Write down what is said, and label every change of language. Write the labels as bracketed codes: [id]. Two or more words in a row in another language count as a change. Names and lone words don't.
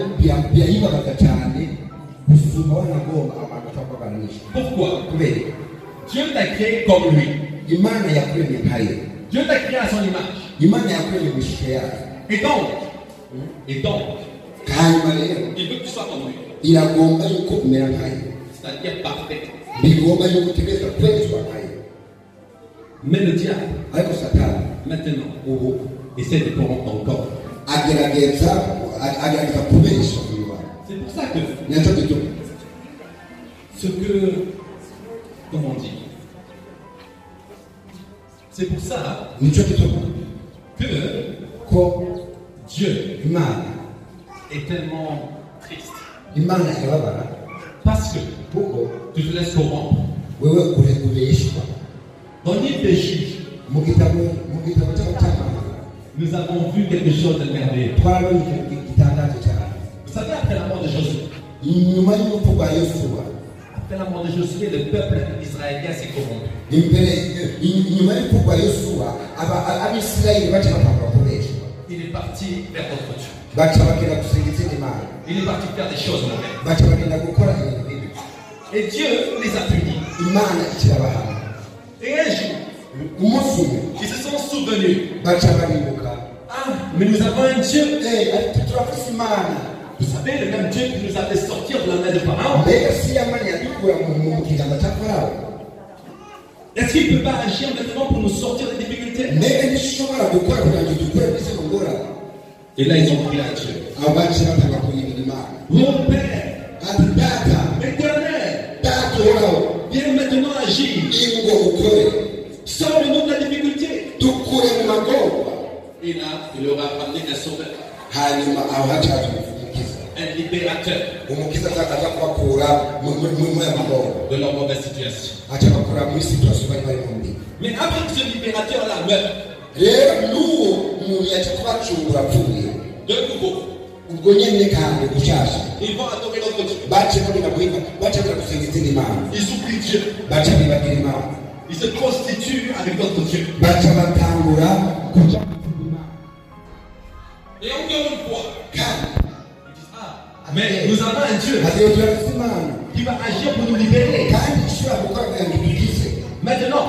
[fr] Pourquoi? Dieu t'a créé comme lui. Dieu t'a créé à son image. Et donc, il veut que tu sois comme lui. [rn] iragomba yuko umera nkayo, [fr] c'est-à-dire parfait. [rn] bigomba yuko utegereza kwezwa nkayo. [fr] Mais le diable, [rn] ariko satani [fr] maintenant, essaie de corrompre ton corps. [rn] agerageza kubesha uyu bantu. [fr] C'est pour ça que [rn] nicyo gituma [fr] ce que, comment on dit, c'est pour ça [rn] nicyo gituma [fr] que [rn] ko [fr] Dieu [rn] Imana [fr] est tellement triste. [rn] Imana irababara [fr] Parce que [rn] kuko [fr] tu te laisses corrompre. [rn] wewe kubeshwa. [fr] Dans l'île des juges, [rn] mu gitabo cy'abacamanza [fr] nous avons vu quelque chose de merveilleux. [rn] twarabonye ikintu gitangaje cyane. [fr] Vous savez, après la mort de Josué, [rn] nyuma y'urupfu rwa Yosuwa, [fr] après la mort de Josué, le peuple israélien s'est corrompu. [rn] nyuma y'urupfu rwa Yosuwa abisirayeli baca batangura kubeshwa. [fr] Il est parti vers d'autres dieux. [rn] baca bagenda gusenga izindi mana, [fr] Il est parti faire des choses mauvaises. [rn] baca bagenda gukora ibintu bibi. [fr] Et Dieu les a punis. [rn] Imana ikirabahana. [fr] Et un jour, [rn] umunsi umwe [fr] ils se sont souvenus. [rn] baca baribuka, [fr] Mais nous avons un Dieu. [rn] ariko turafise Imana. [fr] Vous savez, le même Dieu qui nous a fait sortir de la main de Pharaon. [rn] mbega si Imana yadukura mu kiganza cya Farawo? [fr] Est-ce qu'il ne peut pas agir maintenant pour nous sortir des difficultés? [rn] mbega ntishobora gukora kugira ngo dukure muri izo ngorane? [fr] Et là, ils ont pris à Dieu. [rn] abo baca batanga kuyibira Imana. [fr] Mon Père, [rn] ati data, [fr] éternel, [rn] data uhoraho, [fr] viens maintenant agir. [rn] ingo ukore, [fr] Sors-nous de la difficulté. [rn] dukure mu magorwa. [fr] Et là, il leur a ramené un sauveur, [rn] hanyuma aho hacaje umukiza. [fr] un libérateur [rn] umukiza aza kubakura mu magorwa, [fr] de leur mauvaise situation. [rn] aca bakura muri situasiyo bari barimo mbi. [fr] Mais après que ce libérateur-là meurt, [rn] rero n'uwo muntu yaca kubacungura apfuye, [fr] de nouveau, [rn] ubwo nyene kandi gushasha [fr] ils vont adorer l'autre Dieu. [rn] baca bagenda guhinga, baca bagenda gusenga izindi mana, [fr] Ils oublient Dieu. [rn] baca bibagira Imana, [fr] Ils se prostituent avec d'autres dieux. [rn] baca batangura kuja [fr] Et encore une fois, [rn] kandi [fr] ils disent, mais nous avons un Dieu [rn] ati turafise Imana [fr] qui va agir pour nous libérer. [rn] kandi ishobora gukora kugira ngo idukize. [fr] Maintenant,